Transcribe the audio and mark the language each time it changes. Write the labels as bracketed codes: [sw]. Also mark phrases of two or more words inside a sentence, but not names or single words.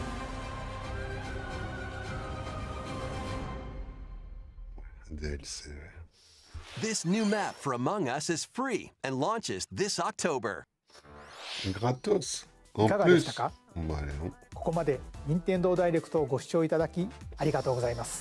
[fr] DLC, ouais. [en] This new map for Among Us is free and launches this October. [fr] Gratos. [ja] い [fr] En [ja] かがで [fr] plus. [ja] したか？ [fr] Bah, allez, non. [ja] ここまで任天堂ダイレクトをご視聴いただきありがとうございます。